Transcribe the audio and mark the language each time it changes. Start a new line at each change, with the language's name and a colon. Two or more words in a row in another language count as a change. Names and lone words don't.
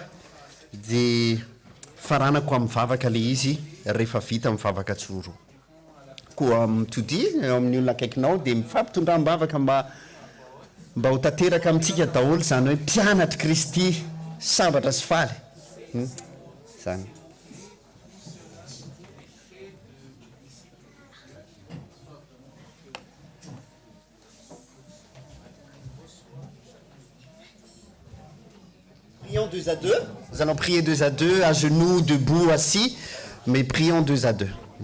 Malagasy: dia faranako amin'ny vavaka le izy rehefa vita mivavaka tsororo koa mitodi amin'ny olona akaikinao dia mifampitondra mbavaka mba ho tanteraka amintsika daholo zany hoe mpianatra Kristy sambatra sy faly zany
French: Prions 2 à 2. Nous allons prier 2 à 2, à genoux, debout, assis, mais prions 2 à 2.